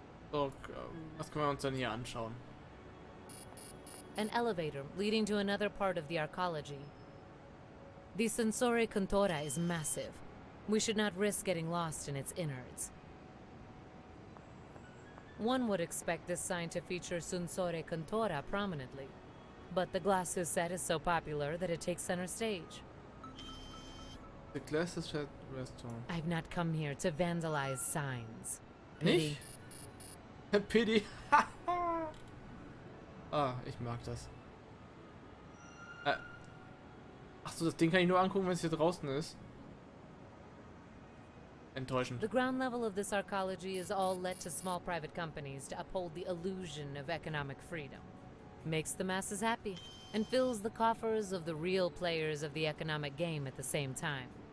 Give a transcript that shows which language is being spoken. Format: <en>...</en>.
<de>So, was können wir uns denn hier anschauen?</de> <en>An elevator leading to another part of the arcology. The Unsere Cantora is massive. We should not risk getting lost in its innards. One would expect this sign to feature Unsere Cantora prominently, but the glass set is so popular that it takes center stage. The glass is at restaurant. I've not come here to vandalize signs.</en> <de>Nicht?</de> <en>Pity.</en> <de>Ah, ich mag das. Achso, das Ding kann ich nur angucken, wenn es hier draußen ist. Enttäuschend.</de> <en>The ground level of this arcology is all let to small private companies to uphold the illusion of economic freedom. Makes the masses happy and fills the coffers of the real players of the economic game at the same time.</en>